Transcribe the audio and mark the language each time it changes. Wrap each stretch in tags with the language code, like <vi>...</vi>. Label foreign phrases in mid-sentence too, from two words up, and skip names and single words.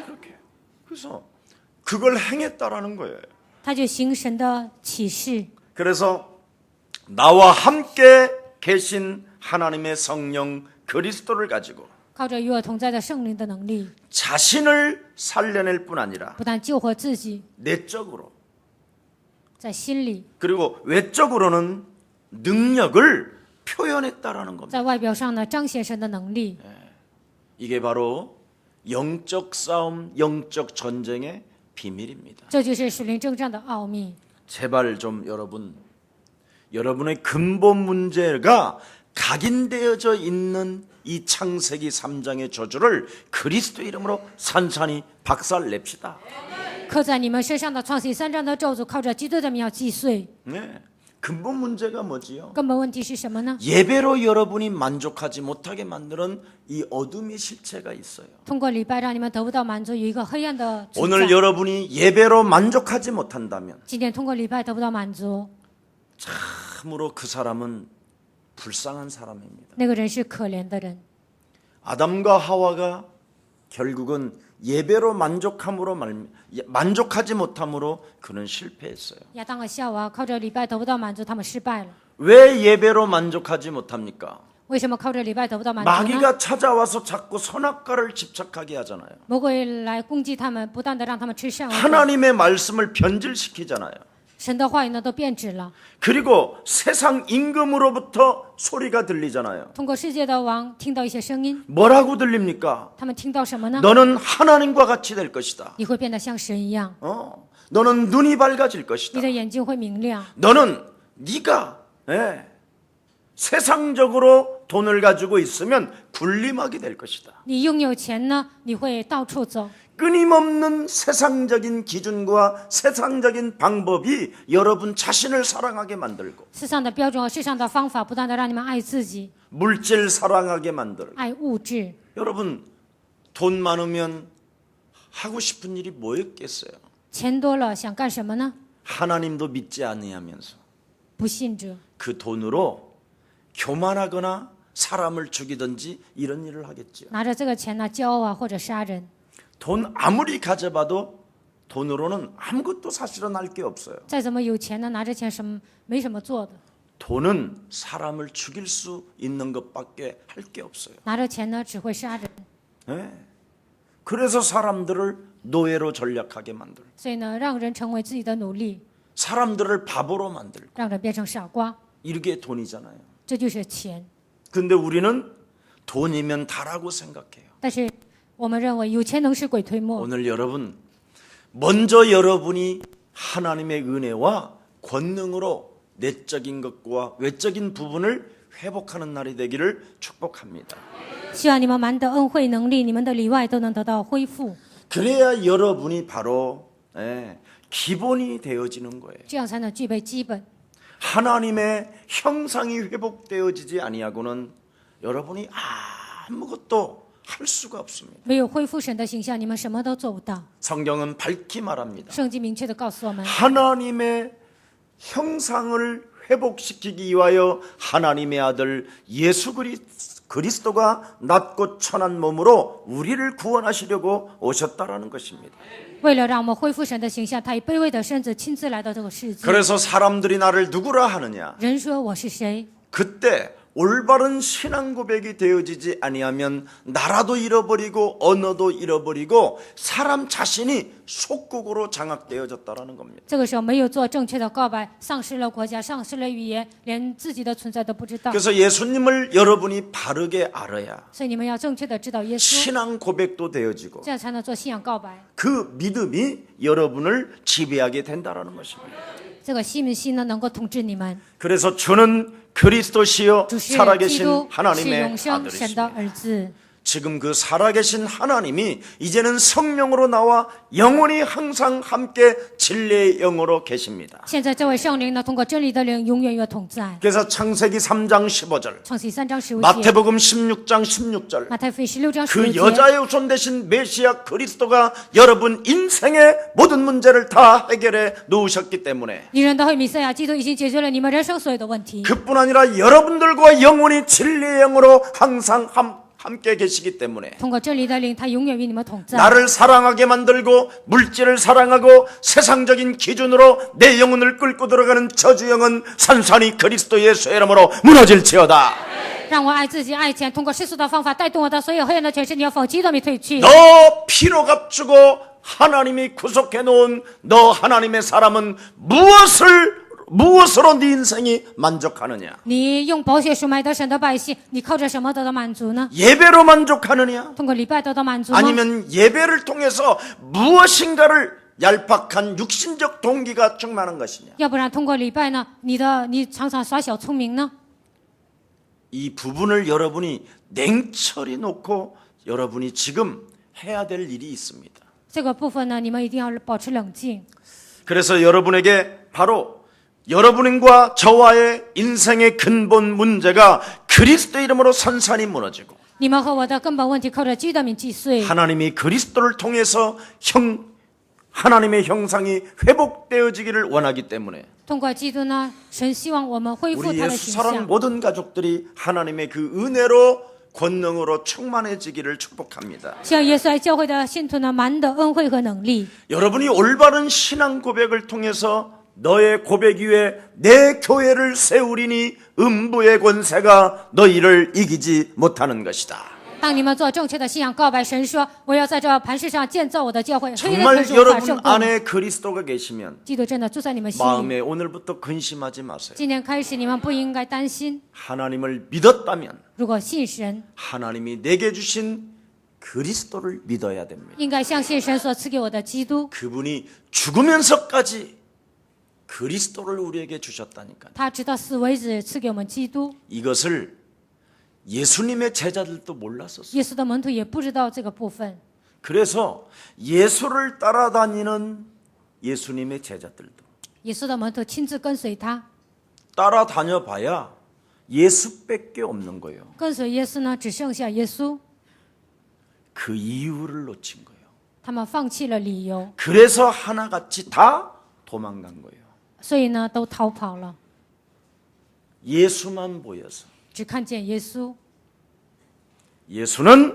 <ko>그래서 그걸 행했다라는 거예요.</ko> <zh>他就行神的启示。</zh> <ko>그래서 나와 함께 계신 하나님의 성령 그리스도를 가지고</ko> <zh>靠着与我同在的圣灵的能力，</zh> <ko>자신을 살려낼 뿐 아니라</ko> <zh>不但救活自己，</zh> <ko>내적으로</ko> <zh>在心里，</zh> <ko>그리고 외적으로는 능력을 표현했다라는 겁니다.</ko> <zh>在外表上呢彰显神的能力，</zh> <ko>이게 바로 영적 싸움, 영적 전쟁의 비밀입니다.</ko> <zh>这就是属灵征战的奥秘。</zh> <ko>제발 좀 여러분의 근본 문제가 각인되어져 있는 이 창세기 3장의 저주를 그리스도 이름으로 산산히 박살냅시다.</ko> <zh>刻在你们身上的创世3章的咒诅，靠着基督的名要击碎。</zh> <ko>네. 근본 문제가 뭐지요?</ko> <zh>根本问题是什么呢？</zh> <ko>예배로 여러분이 만족하지 못하게 만드는 이 어둠의 실체가 있어요.</ko> <zh>通过礼拜让你们得不到满足，有一个黑暗的存</zh> <ko>오늘</ko> <zh>在。</zh> <ko>여러분이 예배로 만족하지 못한다면</ko> <zh>今天通过礼拜得不到满足，</zh> <ko>참으로 그 사람은 불쌍한 사람입니다.</ko> <zh>那个人是可怜的人。</zh> <ko>아담과 하와가 결국은 예배로 만족하지 못함으로 그는 실패했어요.</ko> <zh>亚当和夏娃靠着礼拜得不到满足，他们失败了。</zh> <ko>왜 예배로 만족하지 못합니까?</ko> <zh>为什么靠着礼拜得不到满足呢？</zh> <ko>마귀가 찾아와서 자꾸 선악과를 집착하게 하잖아요.</ko> <zh>魔鬼来攻击他们，不断的让他们吃善恶。</zh> <ko>하나님의 말씀을 변질시키잖아요.</ko> <zh>神的话语呢都变质了，</zh> <ko>그리고 세상 임금으로부터 소리가 들리잖아요.</ko> <zh>通过世界的王听到一些声音，</zh> <ko>뭐라고 들립니까?</ko> <zh>他们听到什么呢？</zh> <ko>너는 하나님과 같이 될 것이다.</ko> <zh>你会变得像神一样，</zh> <ko>너는 눈이 밝아질 것이다.</ko> <zh>你的眼睛会明亮，</zh> <ko>너는 네가 세상적으로 돈을 가지고 있으면 군림하게 될 것이다.</ko> <zh>你拥有钱呢，你会到处走。</zh> <ko>끊임없는 세상적인 기준과 세상적인 방법이 여러분 자신을 사랑하게 만들고</ko> <zh>世上的标准和世上的方法，不断的让你们爱自己，</zh> <ko>물질 사랑하게 만들고</ko> <zh>爱物质。</zh> <ko>여러분 돈 많으면 하고 싶은 일이 뭐였겠어요?</ko> <zh>钱多了想干什么呢？</zh> <ko>하나님도 믿지 아니하면서</ko> <zh>不信者，</zh> <ko>그 돈으로 교만하거나 사람을 죽이든지 이런 일을 하겠지요.</ko> <zh>拿着这个钱呢骄傲啊，或者杀人。</zh> <ko>돈 아무리 가져봐도 돈으로는 아무것도 사실은 할 게 없어요.</ko> <zh>再怎么有钱呢，拿着钱没什么做的。</zh> <ko>돈은 사람을 죽일 수 있는 것밖에 할 게 없어요.</ko> <zh>拿着钱呢，只会杀人。</zh> <ko>네. 그래서 사람들을 노예로 전략하게 만들고</ko> <zh>所以呢，让人成为自己的奴隶，</zh> <ko>사람들을 바보로 만들고</ko> <zh>让人变成傻瓜，</zh> <ko>이게 돈이잖아요.</ko> <zh>这就是钱。</zh> <ko>근데 우리는 돈이면 다라고 생각해요.</ko> <zh>但是我们认为有钱能使鬼推磨。</zh> <ko>오늘 여러분 먼저 여러분이 하나님의 은혜와 권능으로 내적인 것과 외적인 부분을 회복하는 날이 되기를 축복합니다.</ko> <zh>希望你们满得恩惠能力，你们的里外都能得到恢复，</zh> <ko>그래야 여러분이 바로 기본이 되어지는 거예요.</ko> <zh>这样才能具备基本。</zh> <ko>하나님의 형상이 회복되어지지 아니하고는 여러분이 아무것도 할 수가 없습니다.</ko> <zh>没有恢复神的形象，你们什么都做不到。</zh> <ko>성경은 밝히 말합니다.</ko> <zh>圣经明确的告诉我们，</zh> <ko>하나님의 형상을 회복시키기 위하여 하나님의 아들 예수 그리스도가 낮고 천한 몸으로 우리를 구원하시려고 오셨다라는 것입니다.</ko> <zh>为了让我们恢复神的形象，他以卑微的身子亲自来到这个世界。</zh> <ko>그래서 사람들이 나를 누구라 하느냐?</ko> <zh>人说我是谁？</zh> <ko>그때 올바른 신앙 고백이 되어지지 아니하면 나라도 잃어버리고 언어도 잃어버리고 사람 자신이 속국으로 장악되어졌다라는 겁니다.</ko> <zh>这个时候没有做正确的告白，丧失了国家，丧失了语言，连自己的存在都不知道。</zh> <ko>그래서 예수님을 여러분이 바르게 알아야</ko> <zh>所以你们要正确的知道耶稣，</zh> <ko>신앙 고백도 되어지고</ko> <zh>这样才能做信仰告白。</zh> <ko>그 믿음이 여러분을 지배하게 된다라는 것입니다.</ko> <zh>这个信不信呢，能够统治你们。</zh> <ko>그래서 저는 그리스도시요</ko> <zh>主是基</zh> <ko>살아계신</ko> <zh>督，是</zh> <ko>하나님의</ko> <zh>永生神的</zh> <ko>아들이십니다.</ko> <zh>儿子。</zh> <ko>지금 그 살아계신 하나님이 이제는 성령으로 나와 영원히 항상 함께 진리의 영으로 계십니다.</ko> <zh>现在这位圣灵呢，通过真理的灵，永远与我同在。</zh> <ko>그래서 창세기 3장 15절</ko> <zh>创世3章15节，</zh> <ko>마태복음 16장 16절</ko> <zh>马太福音16章</zh> <ko>그</ko> <zh>15节，</zh> <ko>여자의 후손 대신 메시아 그리스도가 여러분 인생의 모든 문제를 다 해결해 놓으셨기 때문에</ko> <zh>女人的会弥赛亚基督已经解决了你们人生所有的问题。</zh> <ko>그뿐 아니라 여러분들과 영원히 진리의 영으로 항상 함께 계시기 때문에</ko> <zh>通过真理的灵，他永远与你们同在。</zh> <ko>나를 사랑하게 만들고 물질을 사랑하고 세상적인 기준으로 내 영혼을 끌고 들어가는 저주 영은 산산이 그리스도 예수의 이름으로 무너질지어다.</ko> <zh>让我爱自己、爱钱，通过世俗的方法带动我的所有黑暗的权势，你要否极都没退去。</zh> <ko>너 피로 값주고 하나님이 구속해 놓은 너 하나님의 사람은 무엇을 무엇으로 네 인생이 만족하느냐?</ko> <zh>你用宝血赎买得神的百姓，你靠着什么得到满足呢？</zh> <ko>예배로 만족하느냐?</ko> <zh>通过礼拜得到满足吗？</zh> <ko>아니면 예배를 통해서 무엇인가를 얄팍한 육신적 동기가 충만한 것이냐?</ko> <zh>要不然通过礼拜呢，你常常耍小聪明呢？</zh> <ko>이 부분을 여러분이 냉철히 놓고 여러분이 지금 해야 될 일이 있습니다.</ko> <zh>这个部分呢，你们一定要保持冷静。</zh> <ko>그래서 여러분에게 바로 여러분과 저와의 인생의 근본 문제가 그리스도 이름으로 산산이 무너지고</ko> <zh>你们和我的根本问题靠着基督的名击碎。</zh> <ko>하나님이 그리스도를 통해서 하나님의 형상이 회복되어지기를 원하기 때문에</ko> <zh>通过基督呢，神希望我们恢复</zh> <ko>우리</ko> <zh>他的</zh> <ko>예수</ko> <zh>形</zh> <ko>사랑</ko> <zh>象。</zh> <ko>모든 가족들이 하나님의 그 은혜로 권능으로 충만해지기를 축복합니다.</ko> <zh>希望耶稣爱教会的信徒呢，满的恩惠和能力。</zh> <ko>여러분이 올바른 신앙 고백을 통해서 너의 고백 위에 내 교회를 세우리니 음부의 권세가 너희를 이기지 못하는 것이다.</ko> <zh>当你们做正确的信仰告白，神说：“我要在这磐石上建造我的教会。”</zh> <ko>정말 여러분 안에 그리스도가 계시면</ko> <zh>基督真的住在你们心里。</zh> <ko>마음에 오늘부터 근심하지 마세요.</ko> <zh>今天开始，你们不应该担心。</zh> <ko>하나님을 믿었다면</ko> <zh>如果信神，</zh> <ko>하나님이 내게 주신 그리스도를 믿어야 됩니다.</ko> <zh>应该相信神所赐给我的基督。</zh> <ko>그분이 죽으면서까지 그리스도를 우리에게 주셨다니까요.</ko> <zh>他直到死为止赐给我们基督。</zh> <ko>이것을 예수님의 제자들도 몰랐었어요.</ko> <zh>耶稣的门徒也不知道这个部分，</zh> <ko>그래서 예수를 따라다니는 예수님의 제자들도</ko> <zh>耶稣的门徒亲自跟随他，</zh> <ko>따라다녀 봐야 예수밖에 없는 거예요.</ko> <zh>跟随耶稣呢，只剩下耶稣。</zh> <ko>그 이유를 놓친 거예요.</ko> <zh>他们放弃了理由，</zh> <ko>그래서 하나같이 다 도망간 거예요.</ko> <zh>所以呢，都逃跑了，</zh> <ko>예수만 보여서</ko> <zh>只看见耶稣。</zh> <ko>예수는</ko>